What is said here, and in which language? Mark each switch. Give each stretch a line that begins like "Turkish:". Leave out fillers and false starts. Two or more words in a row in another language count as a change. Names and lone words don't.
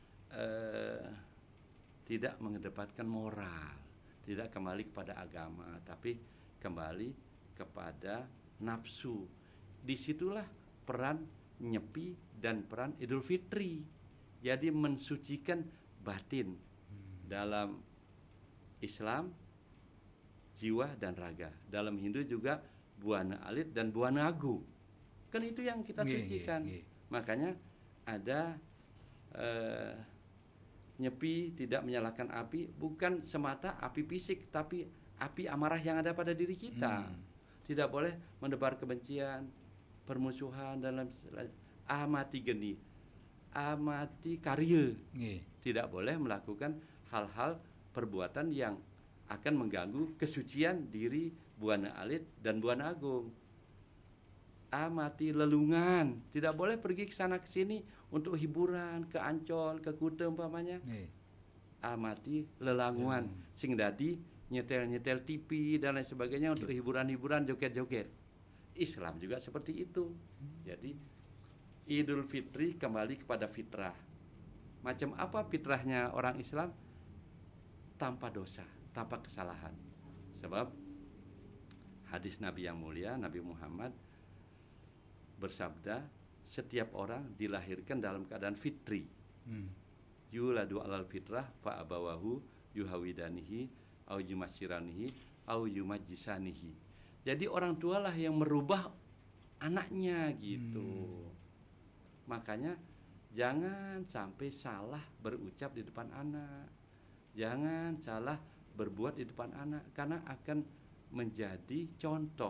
Indonesian: tidak mengedepankan moral, tidak kembali kepada agama, tapi kembali kepada nafsu. Disitulah peran Nyepi dan peran Idul Fitri. Jadi mensucikan batin dalam Islam, jiwa dan raga. Dalam Hindu juga
Balinese: buana alit
Indonesian: dan
Balinese: buana agung.
Indonesian: Kan itu yang kita sucikan. Makanya ada Nyepi tidak menyalakan api, bukan semata api fisik, tapi api amarah yang ada pada diri kita. Tidak boleh menebar kebencian, permusuhan, dan
Balinese: amati geni, amati karya.
Indonesian: Tidak boleh melakukan hal-hal perbuatan yang akan mengganggu kesucian diri
Balinese: buana alit
Indonesian: dan
Balinese: buana agung. Amati lelungan,
Indonesian: tidak boleh pergi ke sana ke sini untuk hiburan, ke Ancol, ke Kuta umpamanya.
Balinese: Amati lelanguan, sing dadi nyetel-nyetel TV
Indonesian: dan lain sebagainya untuk hiburan-hiburan, joget-joget. Islam juga seperti itu. Jadi Idul Fitri kembali kepada fitrah. Macam apa fitrahnya orang Islam? Tanpa dosa, tanpa kesalahan. Sebab hadis Nabi yang mulia, Nabi Muhammad bersabda, setiap orang dilahirkan dalam keadaan fitri.
Arabic: يولد على الفطرة فأبواه يهودانه أو ينصرانه أو يمجسانه.
Indonesian: Jadi orang tualah yang merubah anaknya gitu. Makanya jangan sampai salah berucap di depan anak. Jangan salah berbuat di depan anak, karena akan menjadi contoh.